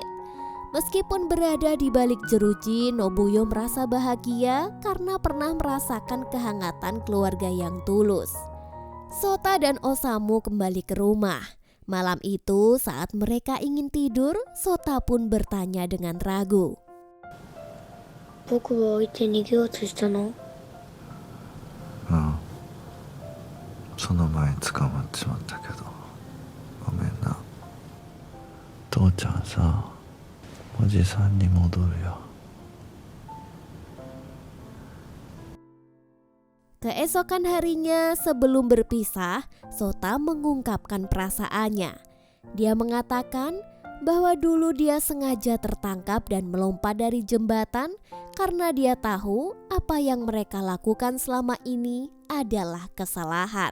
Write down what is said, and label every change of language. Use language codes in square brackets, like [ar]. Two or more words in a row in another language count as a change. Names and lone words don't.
[id] Meskipun berada di balik jeruji, Nobuyo merasa bahagia karena pernah merasakan kehangatan keluarga yang tulus. Sota dan Osamu kembali ke rumah. Malam itu saat mereka ingin tidur, Sota pun bertanya dengan ragu. [ja] 僕は置いて逃げようとしたの？その前に捕まっちまったけどごめんな。父ちゃんさ、おじさんに戻るよ。 [id] Keesokan harinya sebelum berpisah, Sota mengungkapkan perasaannya. Dia mengatakan bahwa dulu dia sengaja tertangkap dan melompat dari jembatan karena dia tahu apa yang mereka lakukan selama ini adalah kesalahan.